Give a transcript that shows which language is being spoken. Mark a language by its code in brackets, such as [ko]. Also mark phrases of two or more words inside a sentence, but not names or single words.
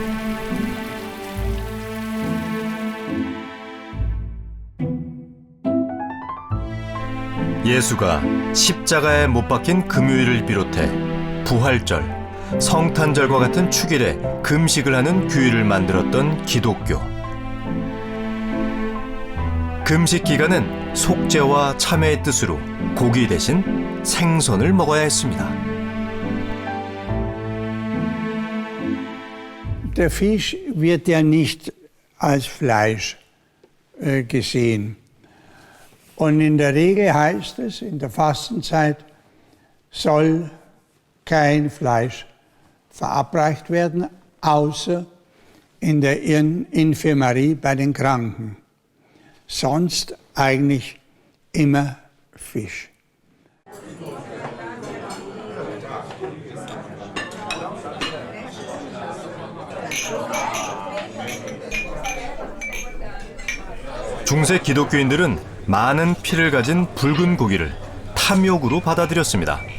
[ko] 예수가 십자가에 못 박힌 금요일을 비롯해 부활절, 성탄절과 같은 축일에 금식을 하는 규율을 만들었던 기독교. 금식 기간은 속죄와 참회의 뜻으로 고기 대신 생선을 먹어야 했습니다. [de] der Fisch wird ja nicht als Fleisch gesehen. Und in der Regel heißt es, in der Fastenzeit soll kein Fleisch verabreicht werden, außer in der Infirmarie bei den Kranken. Sonst eigentlich immer Fisch. [ko] 중세 기독교인들은 많은 피를 가진 붉은 고기를 탐욕으로 받아들였습니다.